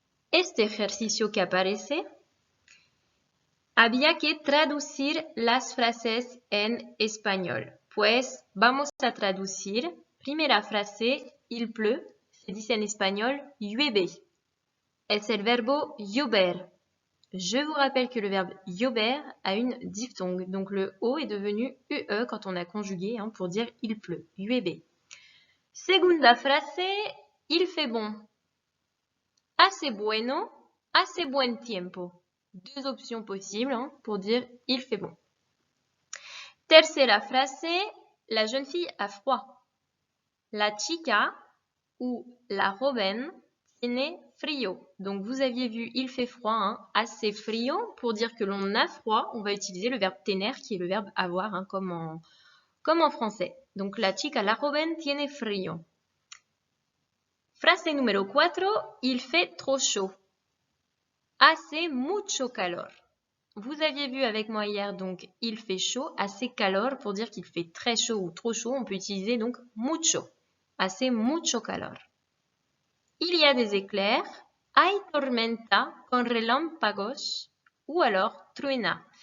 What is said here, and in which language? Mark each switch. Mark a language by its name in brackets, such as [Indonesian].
[Spanish] Este ejercicio que aparece, había que traducir las frases en español. Pues vamos a traducir. Primera frase, [French] il pleut, [Spanish] se dice en español llueve. Es el verbo llover. [French] Je vous rappelle que le verbe llover a une diphtongue. Donc le O est devenu UE quand on a conjugué pour dire il pleut. [Spanish] Llueve. Segunda frase, [French] il fait bon. [Spanish] Hace bueno, hace buen tiempo. [French] Deux options possibles pour dire il fait bon. [Spanish] Tercera frase, [French] la jeune fille a froid. [Spanish] La chica ou la joven tiene frío. [French] Donc vous aviez vu il fait froid, [Spanish] assez frío. [French] Pour dire que l'on a froid, on va utiliser le verbe tener qui est le verbe avoir, comme en français. [Spanish] Donc la chica, la joven tiene frío. [French] Frase numéro 4, il fait trop chaud. [Spanish] Hace mucho calor. [French] Vous aviez vu avec moi hier, donc il fait chaud, [Spanish] hace calor, [French] pour dire qu'il fait très chaud ou trop chaud, on peut utiliser donc mucho. [Spanish] Hace mucho calor. [French] Il y a des éclairs, [Spanish] hay tormenta con relámpagos, ou alors truena.